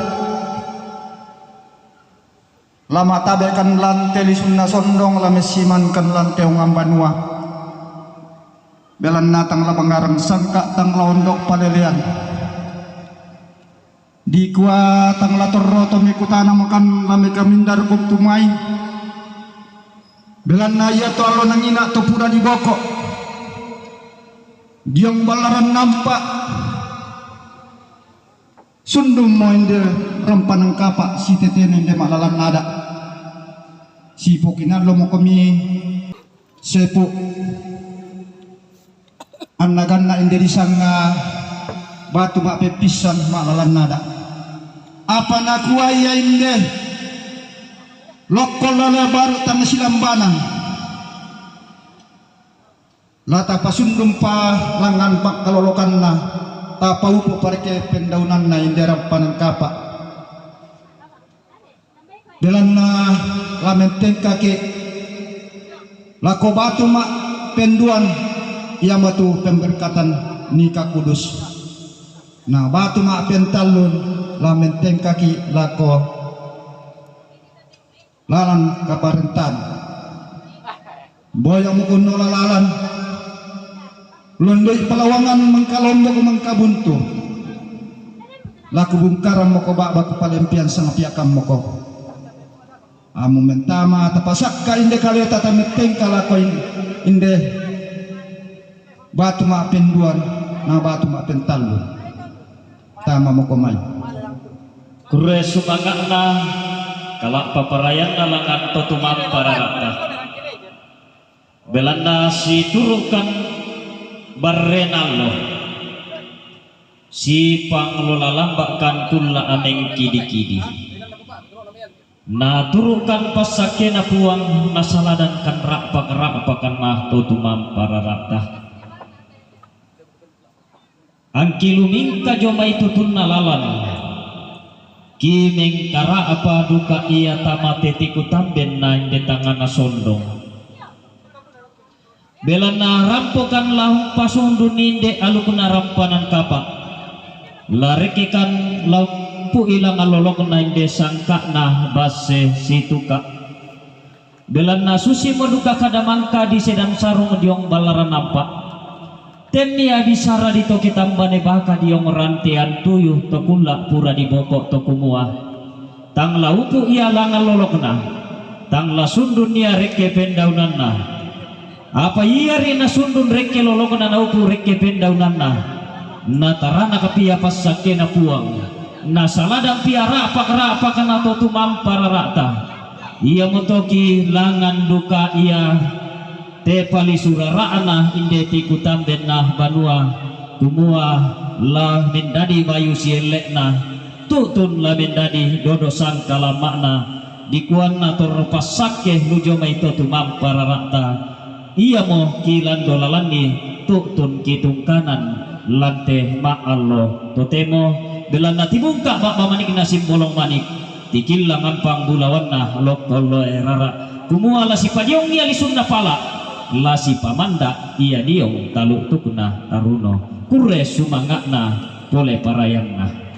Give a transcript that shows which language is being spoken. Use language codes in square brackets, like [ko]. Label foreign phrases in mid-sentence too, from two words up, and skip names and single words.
[sda] Lama tabekan lante li sunna sondong lame simankan lante ungam banua. Belan natang la pangarang sangka tang laondok palelean. Di kuat tang la torroto mikutana makan lame kamindar kuk tumai. Belan na iya to alo nangina to pura di bokok. Diang balaran nampak sundum mo inde rampanang kapak si tetene inde malalan nada si pokinan lo mo kami sepo annagan na inde disanga batu mak pepisan malalan nada apa na kuaya inde lokol lala baru tanah silambanang lata pasundum pa langan pak kalolokan na tapau po parke pendaunan na indera panan kapa belan na lamenteng kaki lako batu mak penduan ia matu [id] pemberkatan nikah kudus [sda] nah batu mak pentalun lamenteng kaki lako lalan kaparentan boyong mukuno lalalan londoi pelawangan mengkalombok mengkabuntu laku bungkaran moko baku palempian sang piakam moko amu mentama tapasakka inde kaleta tameteng kalako inde batu mak penduan na batu mak pentalu tama moko mai kure sumangana kalak paparayan nalangan totumam para rata belanda si turukan barrenalo si panglola lambakan tulla aneng kidi-kidi na turukan pasake na puang nasaladan kan rak-pak mah totumam para rata angki lumingka joma itu tunna lalan kimeng kara apa duka ia tamate tiku tamben na inde tangana sondong belana rampokan lahung pasundun inde alukuna rampanan kapak larekekan lampu ilang alolok na inde sangka na base situka belana susi moduka kadamangka di sedang sarung diong balaran nampak tenia bisara di toki tambane baka diong rantian tuyuh tokula pura di bokok tokumua tang laupu ia langal lolok na tang la sundun ia reke pendaunan na apa iya rina sundun reke lolok na naupu reke pendaunan na tarana kapia pasake na puang na saladang piara apa kana totumam para rata ia motoki langan duka ia te pali surarana inde tiku tamben na banua kumua la mendadi bayu sielek na tutun la mendadi dodo sangkala makna dikuan na torpasake nujo mai totumam para rata ia mo kilan dolalani tutun kitung kanan lante ma'allo totemo belana tibungka mak mamanik na simbolong manik tikil langampang bulawan na lokolo erara kumuala si padiong ia lisun na pala la si pamanda ia diong taluk tukna taruno kure sumangak na pole parayang na